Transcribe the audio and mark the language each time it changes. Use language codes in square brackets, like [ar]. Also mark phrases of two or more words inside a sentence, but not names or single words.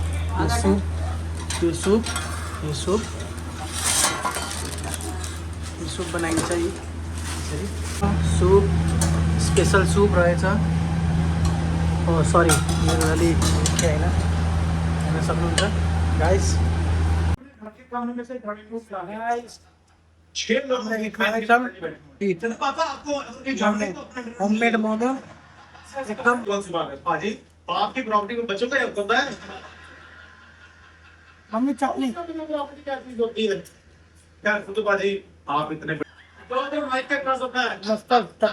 [ne] यो थुक्पा, यो सुप हे सूप बनाइन्छ यी यसरी सूप स्पेसल सूप रहेछ ओ सरी मेरो अलि के होइन हेर्न सक्नुहुन्छ गाइस होममेड मोमो एकदम [hi] आपकी प्रॉपर्टी में बच्चों का हक होता है। मम्मी चटनी क्या बाजी आप इतने मस्त